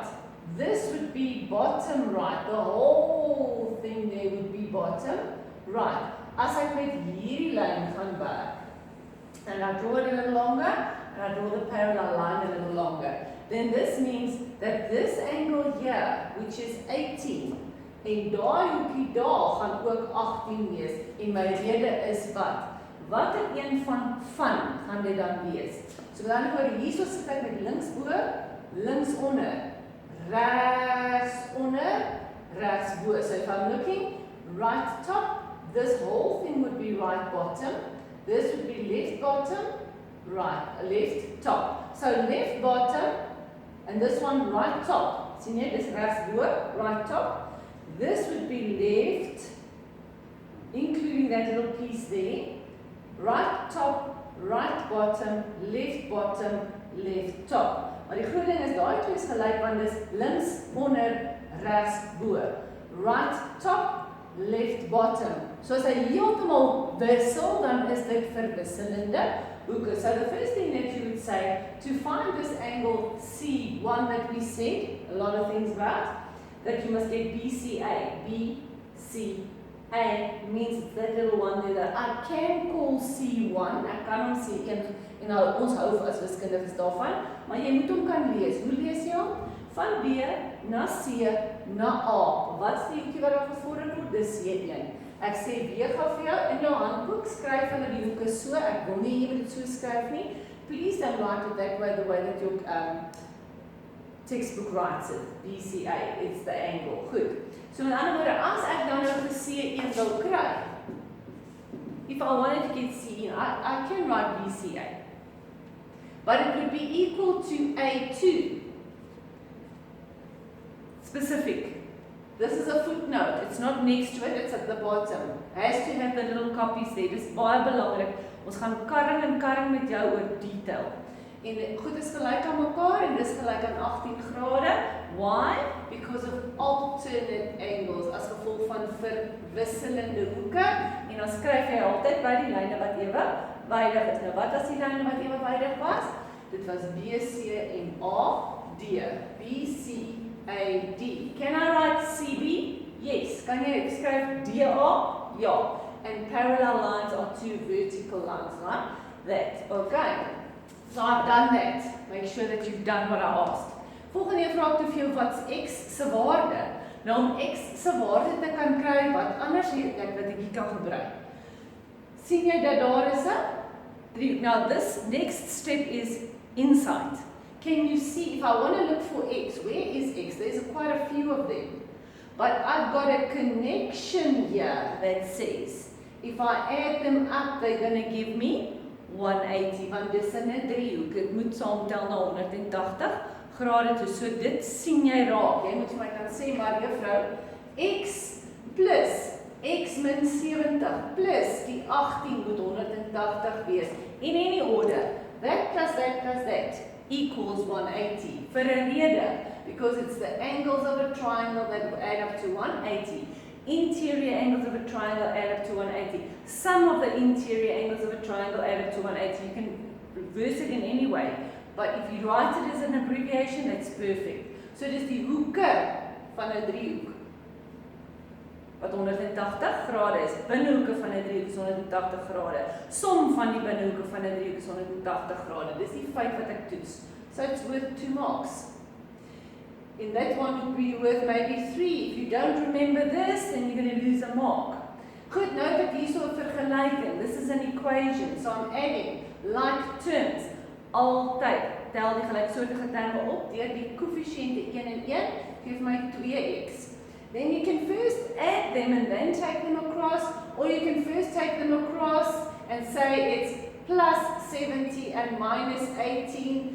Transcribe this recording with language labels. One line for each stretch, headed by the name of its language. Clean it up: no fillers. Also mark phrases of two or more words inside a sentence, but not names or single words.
English: This would be bottom right, the whole thing there would be bottom right.
Afrikaans: As ek met hierdie lyn gaan werk,
English: and I draw it a little longer, and I draw the parallel line a little longer, then this means that this angle here, which is 18,
Afrikaans: en daai hoekie daar gaan ook 18 wees, en my rede is wat? Wat een van gaan dit dan wees? So dan oor hierso sit ek met links bo, links onder, regs onder, regs bo.
English: So if I'm looking right top, this whole thing would be right bottom, this would be left bottom, right, left top. So left bottom, and this one right top.
Afrikaans: Sien jy, dis regs bo,
English: right top. This would be left, including that little piece there. Right top, right bottom, left top.
Afrikaans: Maar die groot ding is, daai twee is gelyk, want dis links onder, regs bo.
English: Right top, left bottom.
Afrikaans: So as hy heeltemal wissel, dan is dit verwisselende hoeke.
English: So the first thing that you would say, to find this angle C1 that we said, a lot of things about, that you must get BCA. BCA means it's that little one there that I can call C1.
Afrikaans: Ek kan hom C1 en nou ons hou as wiskundiges daarvan, maar jy moet hom kan lees. Hoe lees jy hom? Van B na C na A. Wat is die hoekie wat daar gevorder word? Dis C1. Ek sê weer gou vir jou in jou handboek, skryf hulle die hoeke so. Ek wil nie jy moet dit so skryf nie.
English: Please don't write it that way, the way that your textbook writes it, BCA, it's the angle.
Afrikaans: Goed. So met ander woorde, as ek dan nou vir C1 wil kry,
English: if I wanted to get C1, I can write BCA. But it would be equal to A2. Specific. This is a footnote. It's not next to it, it's at the bottom. Has to have the little copies there.
Afrikaans: Dis baie belangrik. Ons gaan karring met jou oor detail. En goed is gelyk aan mekaar en dis gelyk aan 18 grade.
English: Why? Because of alternate angles
Afrikaans: as gevolg van verwisselende hoeke. En dan skryf jy altyd by die lyne wat ewewydig is. Nou wat as die lyne wat ewewydig was? Dit was BC en AD. BC AD.
English: Can I write CB? Yes.
Afrikaans: Kan jy skryf DA? Ja.
English: And parallel lines are two vertical lines, right? That. Okay. So I've done that. Make sure that you've done what I asked.
Afrikaans: Volgende vraag te veel, wat's x se waarde? Nou om x se waarde te kan kry, wat anders het ek wat ek hier kan gebruik. Sien jy dat daar is 'n?
English: Now this next step is insight. Can you see, if I want to look for x, where is x? There's quite a few of them. But I've got a connection here that says, if I add them up, they're going to give me 180,
Afrikaans: want dis 'n driehoek. Dit moet saamtel na 180 grade toe. So dit sien jy raak. Jy moet vir my kan sê, maar juffrou, x plus x min 70 plus die 18 moet 180 wees.
English: In any order, that plus that plus that equals 180. For a rede, because it's the angles of a triangle that add up to 180. Interior angles of a triangle add up to 180. Sum of the interior angles of a triangle add up to 180. You can reverse it in any way. But if you write it as an abbreviation, that's perfect. So it is
Afrikaans: die hoeke van 'n driehoek wat 180 grade is. Binnehoeke van 'n driehoek is 180 grade. Som van die binnehoeke van 'n driehoek is 180 grade. Dis die feit wat ek toets.
English: So it's worth 2 marks. And that one would be worth maybe 3. If you don't remember this, then you're going to lose a mark.
Afrikaans: Goed, nou dat hier so 'n vergelyking.
English: This is an equation. So I'm adding like terms.
Afrikaans: Altyd tel die gelyksoortige terme op deur die koëffisiënte 1 en 1 gee my 2x.
English: Then you can first add them and then take them across, or you can first take them across and say it's plus 70 and minus 18.